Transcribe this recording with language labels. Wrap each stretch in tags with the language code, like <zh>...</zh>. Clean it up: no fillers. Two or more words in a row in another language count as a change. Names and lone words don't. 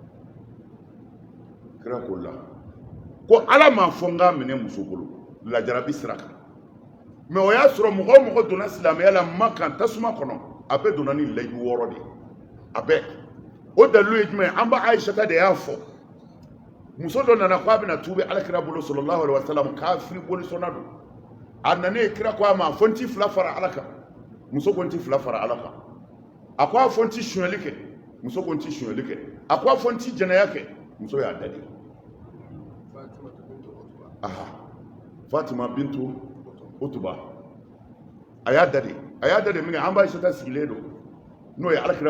<bm>kira ko la ko ala m'a fɔ n k'a minɛ muso bolo lajarabi sira kan mɛ o y'a sɔrɔ mɔgɔ o mɔgɔ donna silamɛya la Makan tasuma kɔnɔ a bɛɛ donna ni layidu 6 de ye a bɛɛ o dalilu ye jumɛn an ba Ayisata de y'a fɔ muso dɔ nana ko a bɛna tuubi alakira bolo</bm> <ar>صلى الله عليه وسلم</ar> <bm>kafiri bolisɔnna don a nanen kira ko a ma fɔ n t'i 2 fara ala kan muso ko n t'i 2 fara ala kan a ko a fɔ n t'i sonyɛli kɛ muso ko n t'i sonyɛli kɛ a ko a fɔ n t'i jɛnɛya kɛ muso y'a dadi aha Fatima bintu Utuba a y'a dadi min kɛ an ba Ayisata sigilen don n'o ye alakira</bm>